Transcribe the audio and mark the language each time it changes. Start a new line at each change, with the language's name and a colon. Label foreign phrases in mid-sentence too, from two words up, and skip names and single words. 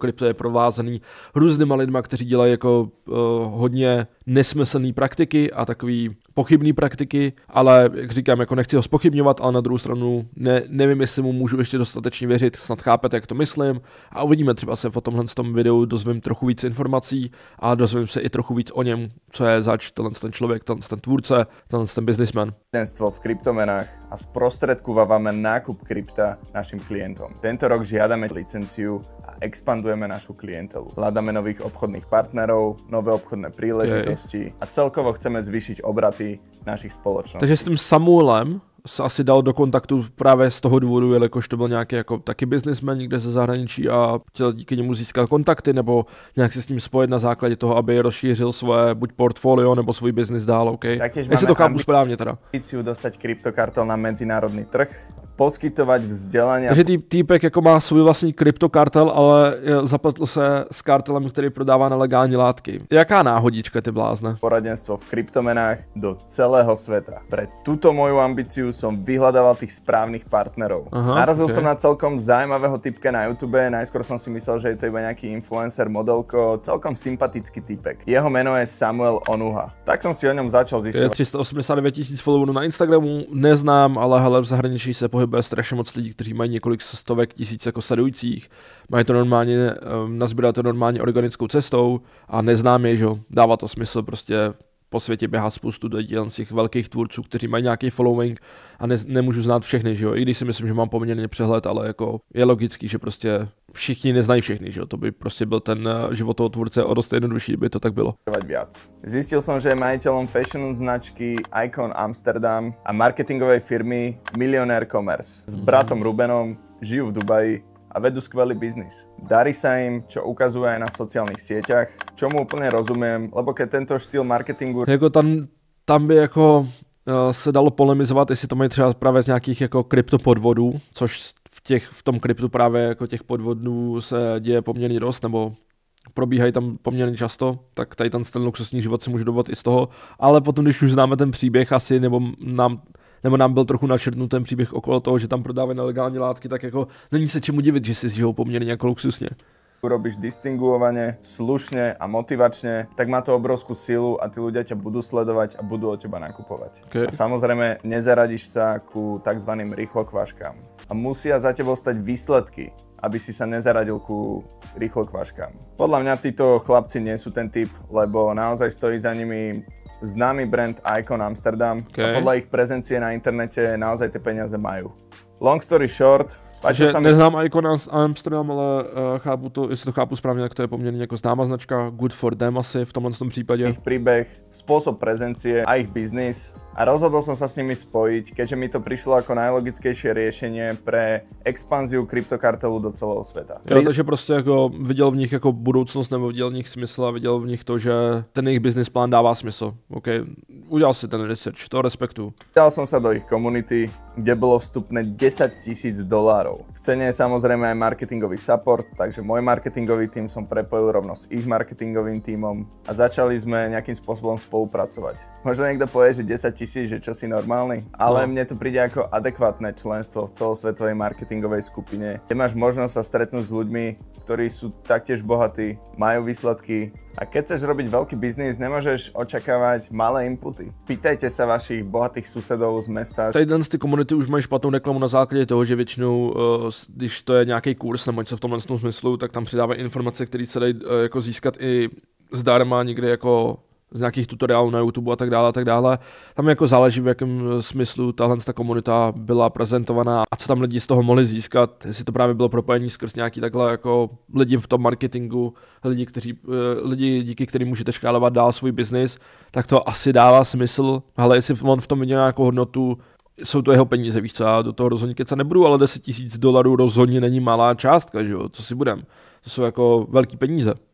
Czech: krypto je provázaný různýma lidma, kteří dělají jako hodně nesmyslné praktiky a takový pochybné praktiky, ale jak říkám, jako nechci ho zpochybňovat, ale na druhou stranu nevím, jestli mu můžu ještě dostatečně věřit, snad chápete, jak to myslím a uvidíme, třeba se v tomhle videu dozvím trochu víc informací a dozvím se i trochu víc o něm, co je zač, ten člověk, ten tvůrce, ten businessman.
Slovak: V kryptomenách a sprostredkúvame nákup krypta našim klientom. Tento rok žiadame licenciu a expandujeme našu klientelu. Hľadáme nových obchodných partnerov, nové obchodné príležitosti a celkovo chceme zvýšiť obraty našich spoločností.
Czech: Takže s tím Samuelem se asi dal do kontaktu právě z toho důvodu, jelikož to byl nějaký jako taky businessman někde ze zahraničí a chtěl díky němu získat kontakty nebo nějak se s ním spojit na základě toho, aby rozšířil svoje buď portfolio nebo svůj biznis dál, OK? Jestli to chápu správně teda.
Slovak: Ambíciu dostať Cryptocartel na medzinárodný trh, poskytovať vzdelania.
Czech: Takže týpek jako má svůj vlastní kryptokartel, ale zapletl se s kartelem, který prodává nelegální látky. Jaká náhodička, ty blázne?
Slovak: Poradenstvo v kryptomenách do celého sveta. Pre túto moju ambíciu som vyhľadával tých správnych partnerov. Narazil som na celkom zaujímavého typka na YouTube, najskôr som si myslel, že je to iba nejaký influencer, modelko, celkom sympatický typek. Jeho meno je Samuel Onuha. Tak som si o ňom začal zisťovať.
Czech: 389 000 followerů na Instagramu, neznám, ale hele, v zahraničí se pohybuje strašně moc lidí, kteří mají několik stovek tisíc jako sledujících. Mají to normálně, nazbírat to normálně organickou cestou a neznám je, že dává to smysl, prostě po světě běhá spoustu z těch velkých tvůrců, kteří mají nějaký following a nemůžu znát všechny, že jo. I když si myslím, že mám poměrně přehled, ale jako je logický, že prostě všichni neznají všechny, že jo. To by prostě byl ten život toho tvůrce o dost jednodušší, by to tak bylo.
Slovak: Zistil som, že je majiteľom fashion značky Icon Amsterdam a marketingovej firmy Millionaire Commerce. S bratom Rubenom žijú v Dubaji a vedú skvelý biznis. Darí sa im, čo ukazuje aj na sociálnych sieťach, čomu úplne rozumiem, lebo keď tento štýl marketingu...
Czech: Jako tam by jako se dalo polemizovat, jestli to mají třeba právě z nějakých jako kryptopodvodů, což v tom kryptu právě jako těch podvodů se děje poměrně dost, nebo probíhají tam poměrně často, tak tady ten luxusní život si můžu dovolit i z toho, ale potom, když už známe ten příběh asi, nebo nám nebo nám byl trochu načrtnut ten příběh okolo toho, že tam prodávají nelegální látky, tak jako není se čemu divit, že si žijou poměrně jako luxusně.
Slovak: Urobíš distinguovane, slušne a motivačne, tak má to obrovskú silu a tí ľudia ťa budú sledovať a budú od teba nakupovať. Okay. A samozrejme nezaradiš sa ku tzv. Rýchlokvaškám. A musia za tebou stať výsledky, aby si sa nezaradil ku rýchlokvaškám. Podľa mňa títo chlapci nie sú ten typ, lebo naozaj stojí za nimi známy brand Icon Amsterdam a podľa ich prezencie na internete naozaj tie peniaze majú.
English: Long story short,
Czech: takže neznám Icon Amsterdam, ale chápu to, jestli to chápu správně, tak to je poměrně jako známá značka,
English: good for them
Czech: asi v tomhle případě.
Slovak: Ich príbeh, spôsob prezencie a ich biznis a rozhodol som sa s nimi spojiť, keďže mi to prišlo ako najlogickejšie riešenie pre expanziu kryptokartelu do celého sveta.
Czech: Jo, takže prostě jako viděl v nich jako budoucnost nebo viděl v nich smysl a viděl v nich to, že ten jejich business plán dává smysl. OK, udělal si ten research, to respektuju.
Slovak: Dal som sa do ich komunity, kde bolo vstupné $10,000. V cene je samozrejme aj marketingový support, takže môj marketingový tím som prepojil rovno s ich marketingovým tímom a začali sme nejakým spôsobom spolupracovať. Možno niekto povie, že 10,000 je čosi normálny, ale mne to príde ako adekvátne členstvo v celosvetovej marketingovej skupine, kde máš možnosť sa stretnúť s ľuďmi, ktorí sú taktiež bohatí, majú výsledky. A keď chceš robiť veľký biznis, nemôžeš očakávať malé inputy. Pýtajte sa vašich bohatých susedov z mesta.
Czech: Tady ty komunity už mají špatnou reklamu na základě toho, že většinou, když to je nějaký kurz nebo něco v tomhle smyslu, tak tam přidávají informace, které se dají jako získat i zdarma někde jako z nějakých tutoriálů na YouTube a tak dále. Tam jako záleží, v jakém smyslu tahle komunita byla prezentovaná a co tam lidi z toho mohli získat, jestli to právě bylo propojení skrz nějaký takhle jako lidi v tom marketingu, lidi díky kterým můžete škálovat dál svůj biznis, tak to asi dává smysl, ale jestli on v tom viděl nějakou hodnotu, jsou to jeho peníze, víš co, já do toho rozhodně kecat nebudu, ale $10,000 rozhodně není malá částka, že jo, co si budem, to jsou jako velký peníze.